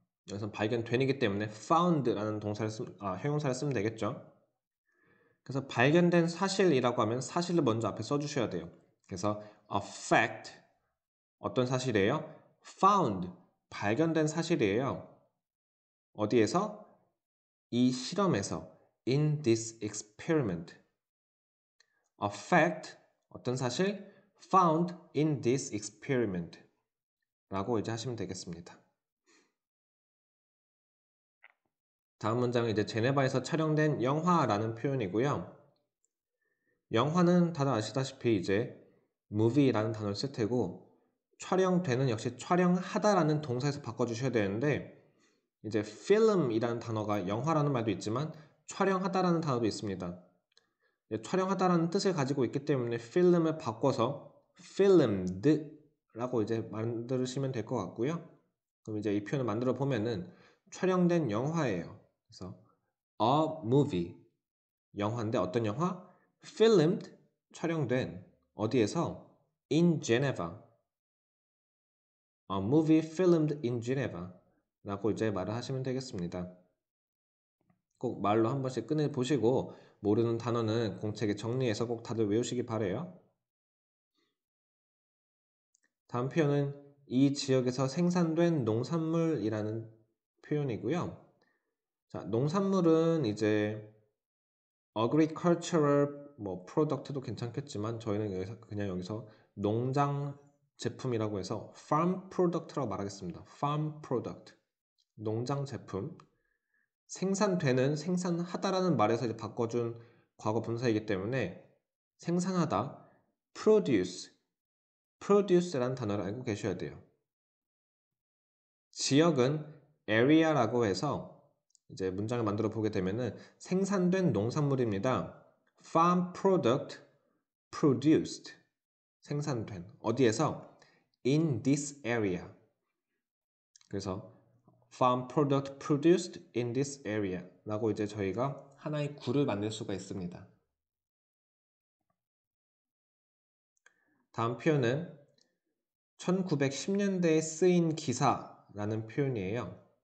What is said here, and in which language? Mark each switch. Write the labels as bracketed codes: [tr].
[ko] 여기서 발견된이기 때문에 found라는 형용사를 쓰면 되겠죠. 그래서 발견된 사실이라고 하면 사실을 먼저 앞에 써주셔야 돼요. 그래서 [en] a fact [ko] 어떤 사실이에요? found 발견된 사실이에요. 어디에서? 이 실험에서 [en] in this experiment. a fact [ko] 어떤 사실? [en] found in this experiment [ko] 라고 이제 하시면 되겠습니다. 다음 문장은 이제 제네바에서 촬영된 영화라는 표현이고요. 영화는 다들 아시다시피 이제 movie라는 단어를 쓸 테고 촬영되는 역시 촬영하다라는 동사에서 바꿔주셔야 되는데 이제 film이라는 단어가 영화라는 말도 있지만 촬영하다라는 단어도 있습니다. 촬영하다라는 뜻을 가지고 있기 때문에 film을 바꿔서 filmed라고 이제 만드시면 될 것 같고요. 그럼 이제 이 표현을 만들어 보면은 촬영된 영화예요. 그래서 [en] a movie [ko] 영화인데 어떤 영화? filmed 촬영된 어디에서? [en] in Geneva a movie filmed in Geneva [ko] 라고 이제 말을 하시면 되겠습니다. 꼭 말로 한 번씩 꺼내 보시고 모르는 단어는 공책에 정리해서 꼭 다들 외우시기 바래요. 다음 표현은 이 지역에서 생산된 농산물이라는 표현이고요. 자, 농산물은 이제 agricultural product도 괜찮겠지만 저희는 여기서 농장 제품이라고 해서 [en] farm product [ko] 라고 말하겠습니다. [en] farm product [ko] 농장 제품 생산하다라는 말에서 이제 바꿔준 과거 분사이기 때문에 생산하다 produce라는 단어를 알고 계셔야 돼요. 지역은 area라고 해서 이제 문장을 만들어 보게 되면은 생산된 농산물입니다. [en] farm product produced [ko] 생산된 어디에서? [en] in this area [ko] 그래서 [en] farm product produced in this area [ko] 라고 이제 저희가 하나의 구를 만들 수가 있습니다. 다음 표현은 1910년대에 쓰인 기사라는 표현이에요.